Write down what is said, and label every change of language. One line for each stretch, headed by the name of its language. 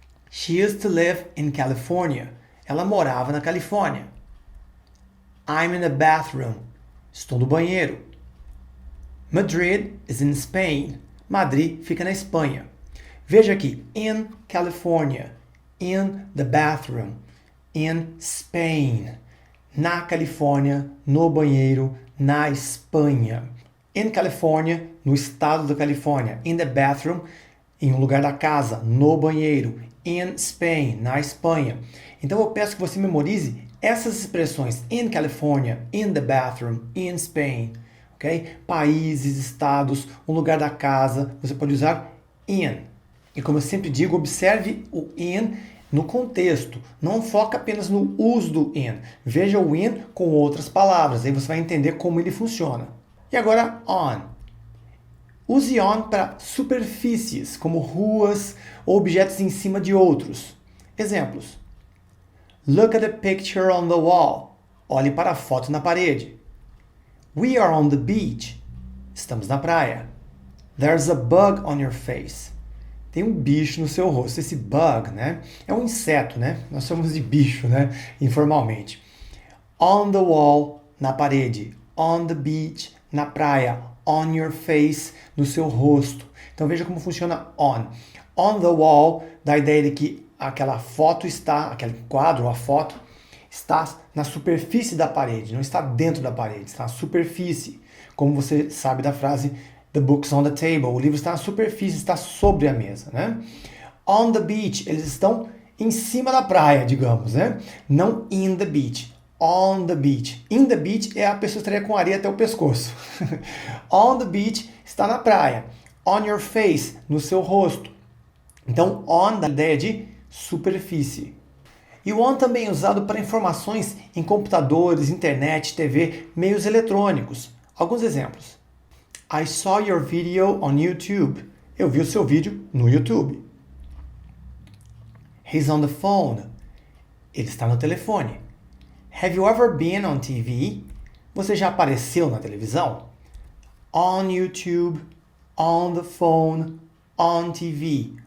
English: She used to live in California.
Portuguese: Ela morava na Califórnia.
English: I'm in the bathroom.
Portuguese: Estou no banheiro.
English: Madrid is in Spain.
Portuguese: Madrid fica na Espanha. Veja aqui,
English: in California, in the bathroom, in Spain,
Portuguese: na Califórnia, no banheiro, na Espanha.
English: In California,
Portuguese: no estado da Califórnia.
English: In the bathroom,
Portuguese: em um lugar da casa, no banheiro.
English: In Spain,
Portuguese: na Espanha. Então eu peço que você memorize essas expressões.
English: In California, in the bathroom, in Spain. Okay?
Portuguese: Países, estados, um lugar da casa. Você pode usar in. E como eu sempre digo, observe o in no contexto. Não foca apenas no uso do in. Veja o in com outras palavras. Aí você vai entender como ele funciona. E agora, on. Use on para superfícies, como ruas ou objetos em cima de outros. Exemplos.
English: Look at the picture on the wall.
Portuguese: Olhe para a foto na parede.
English: We are on the beach.
Portuguese: Estamos na praia.
English: There's a bug on your face.
Portuguese: Tem um bicho no seu rosto. Esse bug, né? É um inseto, né? Nós chamamos de bicho, né? Informalmente.
English: On the wall,
Portuguese: na parede.
English: On the beach,
Portuguese: na praia.
English: On your face,
Portuguese: no seu rosto. Então veja como funciona on.
English: On the wall,
Portuguese: dá a ideia de que aquela foto está, aquele quadro, a foto, está na superfície da parede, não está dentro da parede, está na superfície. Como você sabe da frase
English: The book's on the table,
Portuguese: o livro está na superfície, está sobre a mesa, né?
English: On the beach,
Portuguese: eles estão em cima da praia, digamos, né? Não
English: in the beach. On the beach. In the beach
Portuguese: é a pessoa estaria com areia até o pescoço.
English: On the beach
Portuguese: está na praia.
English: On your face,
Portuguese: no seu rosto. Então, on dá a ideia de superfície. E o on também é usado para informações em computadores, internet, TV, meios eletrônicos. Alguns exemplos.
English: I saw your video on YouTube.
Portuguese: Eu vi o seu vídeo no YouTube.
English: He's on the phone.
Portuguese: Ele está no telefone.
English: Have you ever been on TV?
Portuguese: Você já apareceu na televisão?
English: On YouTube, on the phone, on TV.